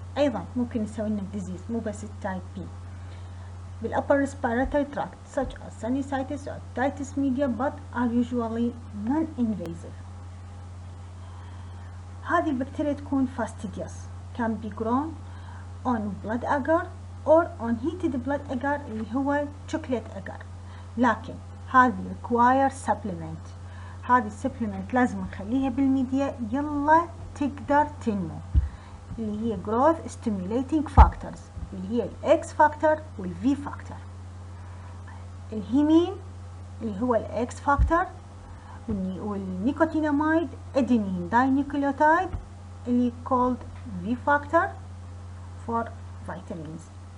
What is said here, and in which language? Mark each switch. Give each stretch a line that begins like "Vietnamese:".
Arabic: أيضا ممكن يسوي لنا
English: disease
Arabic: مو بس
English: type B بالupper respiratory tract such as sinusitis or otitis media, but are usually non-invasive.
Arabic: هذه البكتيريا تكون
English: fastidious, can be grown on blood agar or on heated blood agar اللي هو chocolate agar,
Arabic: لكن هذه
English: require supplement.
Arabic: هذه supplement لازم نخليها بالميديا يلا تقدر تنمو، اللي هي
English: growth stimulating factors
Arabic: اللي هي X factor والV factor. الهيمين اللي هو
English: X factor والنيكوتيناميد adenine dinucleotide اللي called V factor for vitamins.